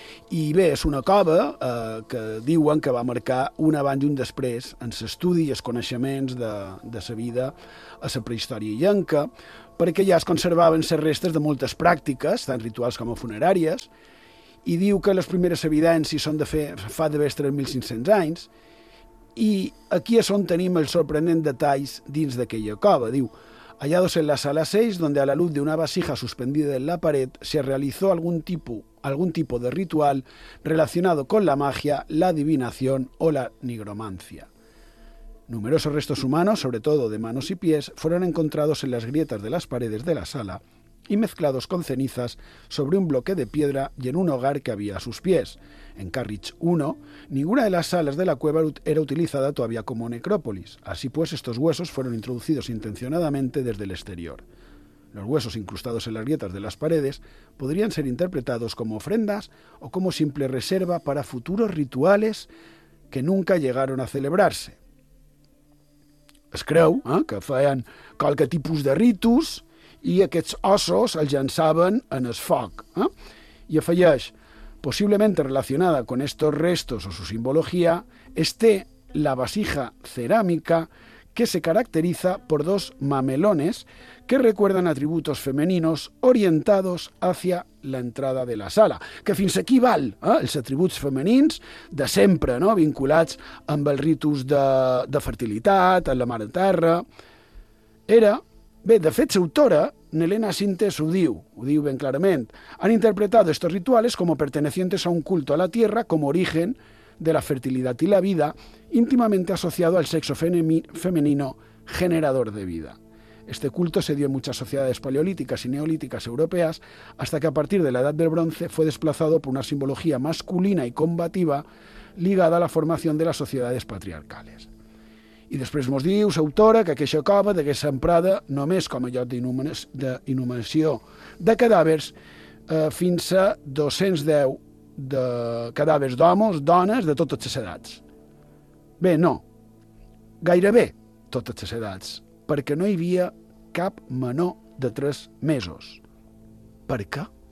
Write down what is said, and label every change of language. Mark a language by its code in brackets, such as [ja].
[ca] I bé, és una cova que diuen que va marcar un abans i un després en l'estudi i els coneixements de la vida a la prehistòria illenca, perquè ja es conservaven les restes de moltes pràctiques, tant rituals com funeràries, i diu que les primeres evidències són de fa d'haver 3.500 anys, i aquí és on tenim els sorprenents detalls dins d'aquella cova. [es] Diu, hallados en la sala 6, donde a la luz de una vasija suspendida en la pared se realizó algún tipo de ritual relacionado con la magia, la adivinación o la nigromancia. Numerosos restos humanos, sobre todo de manos y pies, fueron encontrados en las grietas de las paredes de la sala y mezclados con cenizas sobre un bloque de piedra y en un hogar que había a sus pies. En Carriage 1, ninguna de las salas de la cueva era utilizada todavía como necrópolis. Así pues, estos huesos fueron introducidos intencionadamente desde el exterior. Los huesos incrustados en las grietas de las paredes podrían ser interpretados como ofrendas o como simple reserva para futuros rituales que nunca llegaron a celebrarse. [ca] Es creu que feien qualque tipus de ritus i aquests ossos els llançaven en el foc. I afegeix, possiblement [es] relacionada con estos restos o su simbologia, este la vasija ceràmica que se caracteriza por dos mamelones que recuerdan atributos femeninos orientados hacia la entrada de la sala. [ca] Que fins aquí val, els atributs femenins de sempre, no?, vinculats amb els ritus de fertilitat, amb la mare terra. Era, bé, de fet, l'autora, Nelena Sintes, ho diu ben clarament. [es] Han interpretado estos rituales como pertenecientes a un culto a la tierra, como origen de la fertilidad y la vida, íntimamente asociado al sexo femenino generador de vida. Este culto se dio en muchas sociedades paleolíticas y neolíticas europeas, hasta que a partir de la Edad del Bronce fue desplazado por una simbología masculina y combativa ligada a la formación de las sociedades patriarcales. [ca] I després mos diu, l'autora, que aquesta cova degués ser emprada només com a lloc d'inhumació de cadàvers fins a 210 de cadàvers d'homes, dones, de totes les edats. Bé, no, gairebé totes les edats, perquè no hi havia cap menor de 3 mesos. Per què?